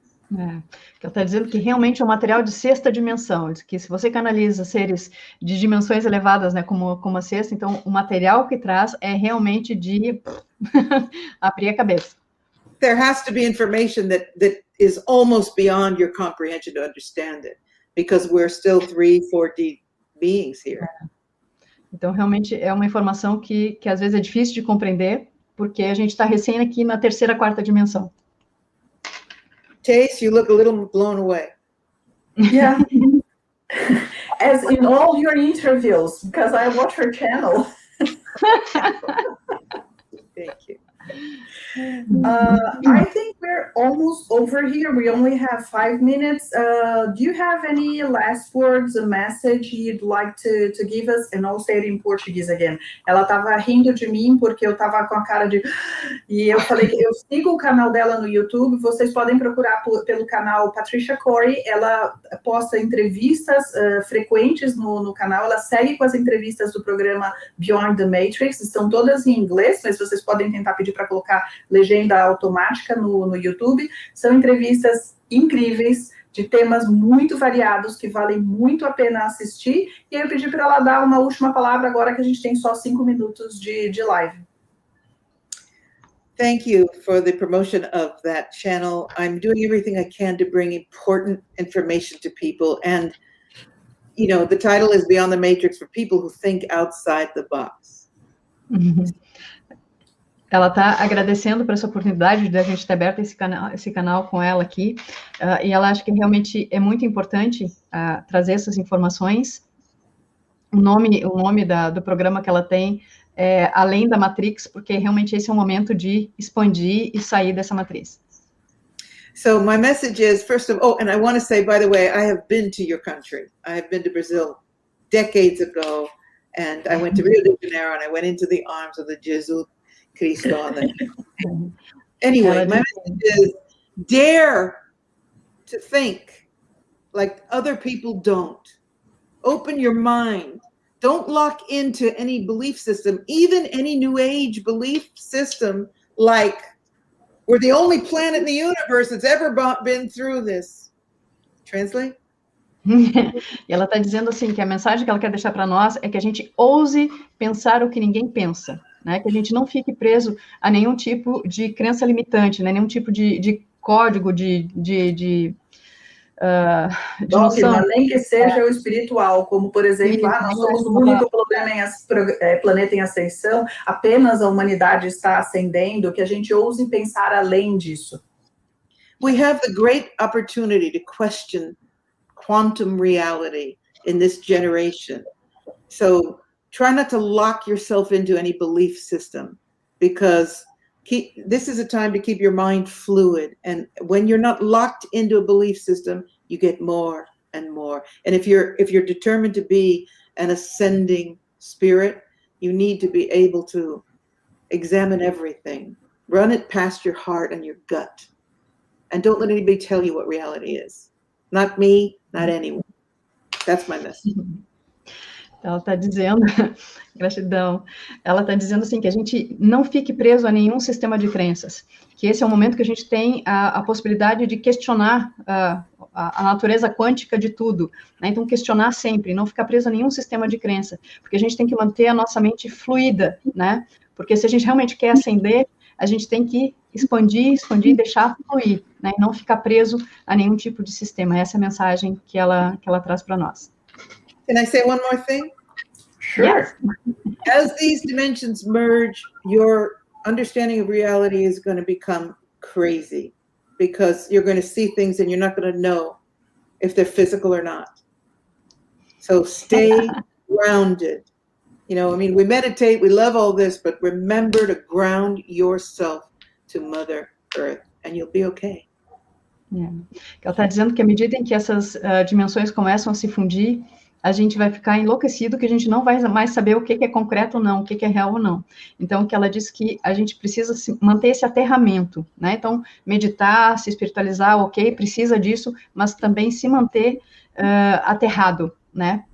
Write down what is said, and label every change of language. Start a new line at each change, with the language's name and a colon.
Portuguese: Ela está dizendo que realmente é um material de sexta dimensão, que se você canaliza seres de dimensões elevadas, né, como a sexta, então o material que traz é realmente de abrir a cabeça.
English: There has to be information that is almost beyond your comprehension to understand it. Because we're still 3-4D beings here. Então, realmente, é uma informação que às vezes é difícil de compreender, porque a gente está recém aqui na terceira, quarta dimensão. Tace, you look a little blown away. Yeah. As in all your interviews, because I watch her channel. Thank you. I think we're almost over here. We only have 5 minutes. Do you have any last words, a message you'd like to give us? And I'll say it in Portuguese again.
Portuguese: Ela estava rindo de mim porque eu estava com a cara de... E eu falei que eu sigo o canal dela no YouTube. Vocês podem procurar pelo canal Patricia Cori. Ela posta entrevistas frequentes no canal. Ela segue com as entrevistas do programa Beyond the Matrix. Estão todas em inglês, mas vocês podem tentar pedir para colocar legenda automática no YouTube. São entrevistas incríveis, de temas muito variados, que valem muito a pena assistir. E aí eu pedi para ela dar uma última palavra, agora que a gente tem só 5 minutos de live.
English: Thank you for the promotion of that channel. I'm doing everything I can to bring important information to people. And, you know, the title is Beyond the Matrix for people who think outside the box.
Portuguese: Ela está agradecendo por essa oportunidade de a gente ter aberto esse canal com ela aqui, e ela acha que realmente é muito importante trazer essas informações. O nome do programa que ela tem é Além da Matrix, porque realmente esse é um momento de expandir e sair dessa matriz.
English: So my message is, first of all, and I want to say, by the way, I have been to your country. I have been to Brazil decades ago, and I went to Rio de Janeiro, and I went into the arms of the Jesus Cristo. Anyway, my message is, dare to think like other people don't. Open your mind. Don't lock into any belief system, even any New Age belief system, like we're the only planet in the universe that's ever been through this. Translate?
Portuguese: E ela está dizendo assim, que a mensagem que ela quer deixar para nós é que a gente ouse pensar o que ninguém pensa, né? Que a gente não fique preso a nenhum tipo de crença limitante, né? Nenhum tipo de código de noção. Nem que seja o espiritual, como, por exemplo, nós somos o único planeta em ascensão, apenas a humanidade está ascendendo, que a gente ouse pensar além disso.
English: We have the great opportunity to question quantum reality in this generation. So try not to lock yourself into any belief system, because this is a time to keep your mind fluid. And when you're not locked into a belief system, you get more and more. And if you're determined to be an ascending spirit, you need to be able to examine everything, run it past your heart and your gut. And don't let anybody tell you what reality is. Not me, not anyone. That's my message.
Portuguese: Ela está dizendo, gratidão, ela está dizendo assim, que a gente não fique preso a nenhum sistema de crenças, que esse é o momento que a gente tem a possibilidade de questionar a natureza quântica de tudo, né? Então, questionar sempre, não ficar preso a nenhum sistema de crença, porque a gente tem que manter a nossa mente fluida, né? Porque se a gente realmente quer ascender, a gente tem que expandir e deixar fluir, né? E não ficar preso a nenhum tipo de sistema. Essa é a mensagem que ela traz para nós.
English: Can I say one more thing? Sure. Yes. As these dimensions merge, your understanding of reality is going to become crazy because you're going to see things and you're not going to know if they're physical or not. So stay grounded. You know, I mean, we meditate, we love all this, but remember to ground yourself to Mother Earth and you'll be okay.
Portuguese: Ela está dizendo que à medida em que essas dimensões começam a se fundir, a gente vai ficar enlouquecido, que a gente não vai mais saber o que é concreto ou não, o que é real ou não. Então, que ela diz que a gente precisa manter esse aterramento, né? Então, meditar, se espiritualizar, ok, precisa disso, mas também se manter aterrado, né?